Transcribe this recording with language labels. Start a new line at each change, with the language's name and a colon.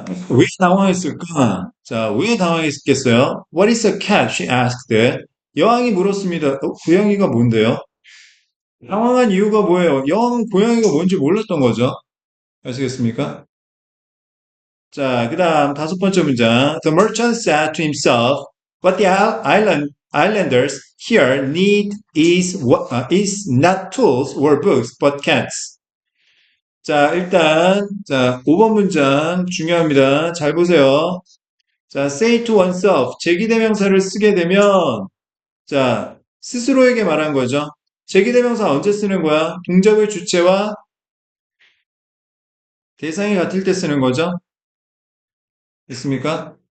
Korean: 왜 당황했을까? 왜 당황했겠어요?
English: What is a cat? She asked.
Korean: 여왕이 물었습니다. 고양이가 뭔데요? 당황한 이유가 뭐예요? 여왕은 고양이가 뭔지 몰랐던 거죠. 아시겠습니까? 그 다음 다섯 번째 문장.
English: The merchant said to himself, What the islanders here need is not tools or books, but cats.
Korean: 일단 5번 문장 중요합니다. 잘 보세요.
English: say to oneself,
Korean: 제기대명사를 쓰게 되면 스스로에게 말한 거죠. 제기대명사 언제 쓰는 거야? 동작의 주체와 대상이 같을 때 쓰는 거죠. 됐습니까?